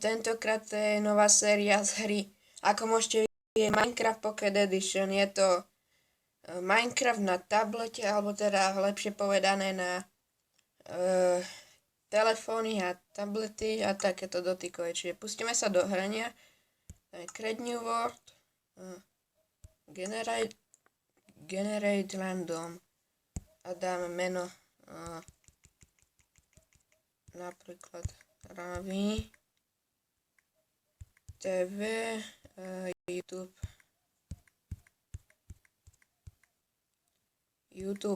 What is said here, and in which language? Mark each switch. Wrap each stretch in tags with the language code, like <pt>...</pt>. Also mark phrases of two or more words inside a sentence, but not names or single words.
<sk>Tentokrát to je nová séria z hry, ako môžete vidieť, Minecraft Pocket Edition. Je to Minecraft na tablete, alebo teda lepšie povedané na telefóny a tablety a takéto dotykové. Čiže pustíme sa do hrania.</sk> <en>Create new world, generate random.</en> <sk>A dáme meno napríklad Ravi TV YouTube.</sk>